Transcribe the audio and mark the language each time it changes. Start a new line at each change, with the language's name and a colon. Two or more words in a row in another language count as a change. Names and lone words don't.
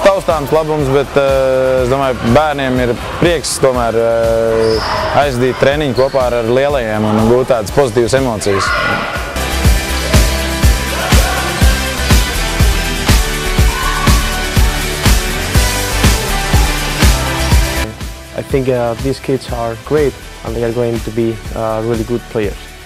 Latvian: taustāms labums, bet es domāju, bērniem ir prieks tomēr aizdīt treniņu kopā ar lielajiem un gūt tādas pozitīvas emocijas.
English: I think these kids are great and they are going to be really good players.